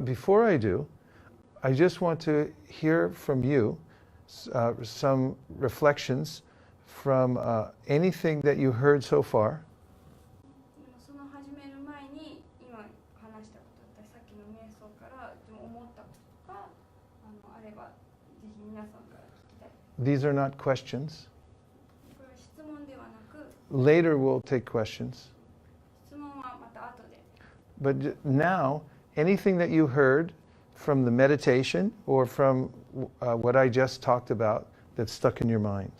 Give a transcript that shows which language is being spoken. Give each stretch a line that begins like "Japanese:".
English: But before I do, I just want to hear from you some reflections from anything that you heard so far.
Japanese: その始める前に今話したことだったり、さっきの瞑想から思ったことがあれば、ぜひ皆さんから聞きたい。
English: These are not questions.
Japanese: これは質問ではなく、
English: Later we'll take questions.
Japanese: 質問はまた後で。
English: But now, anything that you heard from the meditation or from what I just talked about that's stuck in your mind.